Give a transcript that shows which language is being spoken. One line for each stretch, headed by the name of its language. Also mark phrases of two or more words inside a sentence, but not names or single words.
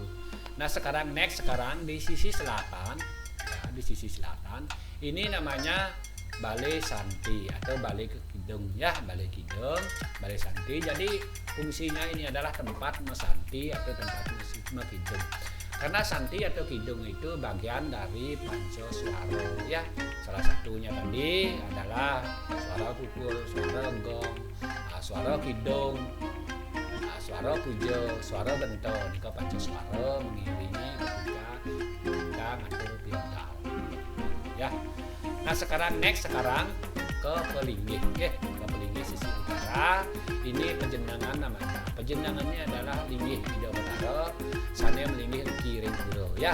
Indonesian: Nah sekarang di sisi selatan ya, di sisi selatan ini namanya Balai Santi atau Balai Kidung ya, Balai Kidung, Balai Santi. Jadi fungsinya ini adalah tempat mesanti atau tempat mekidung. Karena santi atau kidung itu bagian dari pancaswara ya. Salah satunya tadi adalah suara pukul, suara gong, suara kidung, suara puja, suara benton ke pancaswara mengiringi ketika kita
Balinese: ngatur piantau
Indonesian: ya. Nah sekarang ke Pelinggih ya, ke Pelinggih sisi utara. Ini penjenengan namanya. Penjenengannya adalah
Balinese: linggih Ida Betara, sana melinggih Uki Ring Puro ya.